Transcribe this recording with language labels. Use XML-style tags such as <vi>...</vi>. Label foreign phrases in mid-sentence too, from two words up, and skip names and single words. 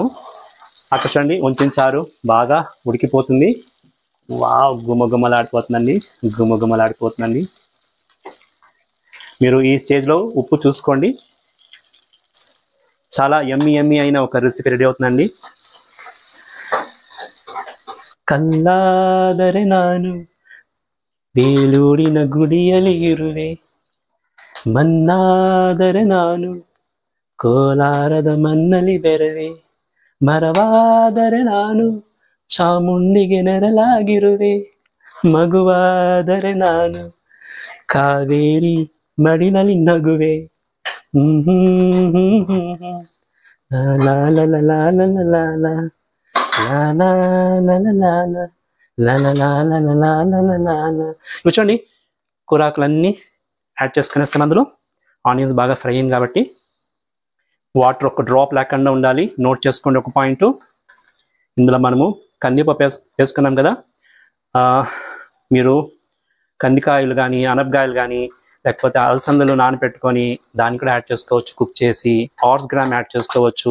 <te>అక్కడ చూడండి వంచిన చారు బాగా ఉడికిపోతుంది. వావ్, గుమగుమలాడిపోతుందండి, గుమగుమలాడిపోతుందండి. మీరు ఈ స్టేజ్లో ఉప్పు చూసుకోండి. చాలా</te> <en>yummy yummy</en> <te>అయిన ఒక రెసిపీ రెడీ అవుతుందండి.</te> <kn>ಕಲ್ಲಾದರೆ ನಾನು ಬೇಲೂರಿನ ಗುಡಿಯಲ್ಲಿ ಇರುವೆ, ಮಣ್ಣಾದರೆ ನಾನು ಕೋಲಾರದ ಮಣ್ಣಲ್ಲಿ ಬೆರವೆ, ಮರವಾದರೆ ನಾನು ಚಾಮುಂಡಿಗೆ ನೆರಳಾಗಿರುವೆ, ಮಗುವಾದರೆ ನಾನು ಕಾವೇರಿ ಮಡಿಲಲ್ಲಿ ನಗುವೆ. ಲಾ ಲಾ ಲಾ ಲಾ ಲಾ ಲಾ ಲಾ కూర్చోండి.</kn> <te>కూరాకులన్నీ యాడ్ చేసుకునేస్తాను. అందులో ఆనియన్స్ బాగా ఫ్రై అయింది కాబట్టి</te> <en>water 1 drop</en> <te>లేకుండా ఉండాలి, నోట్ చేసుకోండి 1 పాయింట్. ఇందులో మనము కందిపప్పు వేసుకున్నాం కదా, మీరు కందికాయలు కానీ అనపకాయలు కానీ లేకపోతే అలసందలు నానబెట్టుకొని దాన్ని కూడా యాడ్ చేసుకోవచ్చు, కుక్ చేసి</te> <en>horse gram</en> <te>యాడ్ చేసుకోవచ్చు.</te>